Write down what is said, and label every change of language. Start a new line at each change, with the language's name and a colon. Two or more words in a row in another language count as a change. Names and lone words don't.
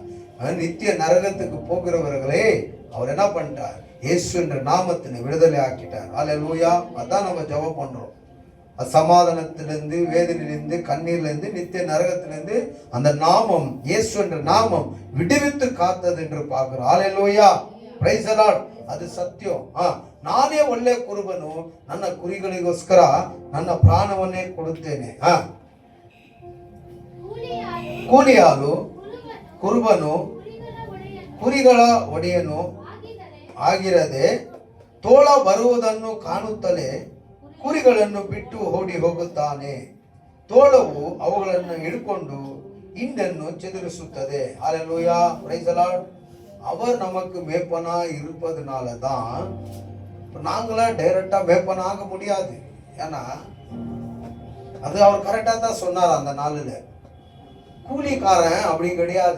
Tamil: நித்திய நரகத்துக்கு போகிறவர்களே அவர் என்ன பண்ணிட்டார்? இயேசு என்ற நாமத்தினை விடுதலை ஆக்கிட்டார். அல்லேலூயா. அதான் நம்ம ஜெபம் பண்றோம். அசமாதானத்திலிருந்து, வேதனையிலிருந்து, கண்ணீரிலிருந்து, நித்திய நரகத்திலிருந்து அந்த நாமம், இயேசு என்ற நாமம் விடுவித்து காத்தது என்று பார்க்கிறோம். அல்லேலூயா,
English: Praise the Lord.
Kannada: ಅದು ಸತ್ಯ. ನಾನೇ ಒಳ್ಳೆ ಕುರುಬನು, ನನ್ನ ಕುರಿಗಳಿಗೋಸ್ಕರ ನನ್ನ ಪ್ರಾಣವನ್ನೇ ಕೊಡುತ್ತೇನೆ. ಕೂಲಿಯಾಳು ಕುರುಬನು ಕುರಿಗಳ ಒಡೆಯನು ಆಗಿರದೆ ತೋಳ ಬರುವುದನ್ನು ಕಾಣುತ್ತಲೇ ಕುರಿಗಳನ್ನು ಬಿಟ್ಟು ಓಡಿ ಹೋಗುತ್ತಾನೆ. ತೋಳವು ಅವುಗಳನ್ನು ಹಿಡ್ಕೊಂಡು ಹಿಂಡನ್ನು ಚದುರಿಸುತ್ತದೆ.
Tamil: ஹல்லேலூயா,
English: Praise the Lord.
Tamil: அவர் நமக்கு மேய்ப்பனா இருப்பதனால தான் நாங்களா டைரக்டா மேய்ப்பன் ஆக முடியாது. ஏன்னா அது அவர் கரெக்டா தான் சொன்னார். அந்த நாளில் கூலிக்காரன் அப்படி கிடையாது.